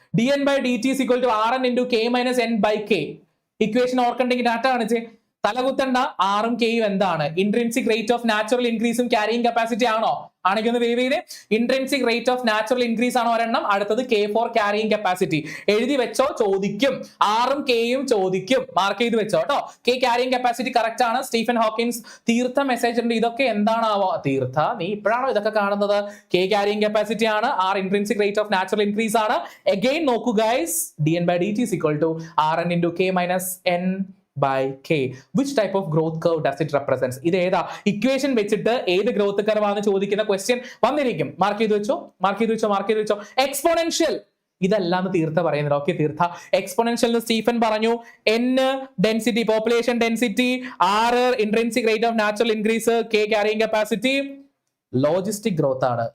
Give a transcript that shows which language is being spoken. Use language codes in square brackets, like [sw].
[en] dN/dt is equal to Rn into K minus N/K. [ml] Equation ഓർക്കണ്ടെങ്കിൽ data കാണിച്ചേ. തലകുത്തണ്ട, ആറും കെയും എന്താണ്? Intrinsic rate of natural ഇൻക്രീസും carrying capacity ആണോ? ആണെങ്കിൽ ഒന്ന് വേവ് ചെയ്തേ. Intrinsic rate of natural increase ആണ് ഒരെണ്ണം, അടുത്തത് K ഫോർ ക്യാരിയിങ് കപ്പാസിറ്റി. എഴുതി വെച്ചോ, ചോദിക്കും. ആറും കെയും ചോദിക്കും, മാർക്ക് ചെയ്ത് വെച്ചോ കേട്ടോ. K ക്യാരിയിങ് കപ്പാസിറ്റി കറക്റ്റ് ആണ്. സ്റ്റീഫൻ ഹോക്കിൻസ് തീർത്ഥ മെസ്സേജ് ഉണ്ട്. ഇതൊക്കെ എന്താണാവോ? തീർത്ഥ, നീ ഇപ്പോഴാണോ ഇതൊക്കെ കാണുന്നത്? K ക്യാരിയിങ് കപ്പാസിറ്റി ആണ്, R intrinsic rate of natural increase ആണ്. [en] again [ml] നോക്കൂ [en] Guys, dN/dt is equal to Rn into K minus N/K. Which type of growth curve does it represents? [ml] ഇത് ഏതാ ഇക്വേഷൻ വെച്ചിട്ട് ഏത് ഗ്രോത്ത് കർവ് ആണ് ചോദിക്കുന്ന question വന്നിരിക്കും. മാർക്ക് ചെയ്ത് വെച്ചോ. എക്സ്പോണൻഷ്യൽ ഇതല്ലാന്ന് തീർത്ഥ പറയുന്നത്. ഓക്കെ തീർത്ഥ, എക്സ്പോണൻഷ്യൽ സ്റ്റീഫൻ പറഞ്ഞു. N density, population density, R intrinsic rate of natural increase, K carrying capacity, logistic growth ആണ്.